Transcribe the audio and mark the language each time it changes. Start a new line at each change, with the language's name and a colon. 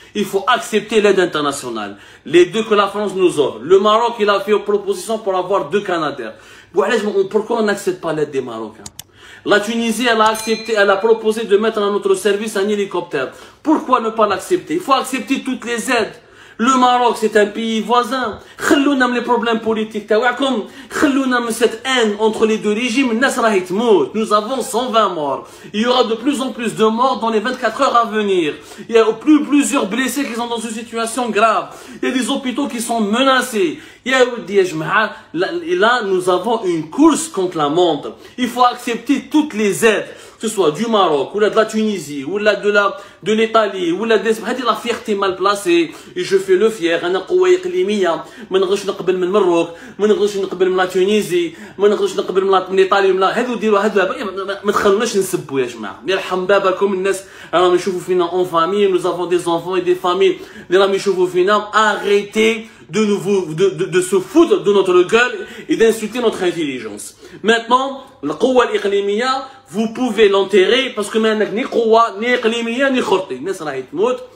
French: Il faut accepter l'aide internationale. Les 2 que la France nous offre. Le Maroc, il a fait une proposition pour avoir 2 Canadair. Pourquoi on n'accepte pas l'aide des Marocains? La Tunisie, elle a accepté, elle a proposé de mettre à notre service un hélicoptère. Pourquoi ne pas l'accepter? Il faut accepter toutes les aides. Le Maroc, c'est un pays voisin.
Arabic: خلونا من
French: les problèmes politiques
Arabic: تاعكم. خلونا من
French: cette haine entre les 2 régimes.
Arabic: الناس راهي تموت.
French: Nous avons 120 morts. Il y aura de plus en plus de morts dans les 24 heures à venir. Il y a plusieurs blessés qui sont dans une situation grave. Il y a des hôpitaux qui sont menacés. Et là, nous avons une course contre la montre. Il faut accepter toutes les aides, que ce soit du Maroc, ou de la Tunisie, ou de l'Italie, ou la fierté mal placée. Et je fais le fier.
Arabic: أنا قوة إقليمية. ما نقدرش نقبل من المغرب، ما نقدرش نقبل من لا تونيزي، ما نقدرش نقبل من إيطاليا، من هذو ديروا ما تخلوناش نسبوا يا جماعة. يرحم باباكم الناس راهم يشوفوا فينا
French: en famille. Nous avons des enfants et des familles.
Arabic: اللي راهم يشوفوا فينا.
French: Arrêtez de se foutre de notre gueule et d'insulter notre intelligence. Maintenant, la قوة الإقليمية, vous pouvez l'enterrer parce que
Arabic: ما عندك
French: ni قوة ni إقليمية ni خرطي.
Arabic: الناس راهي تموت.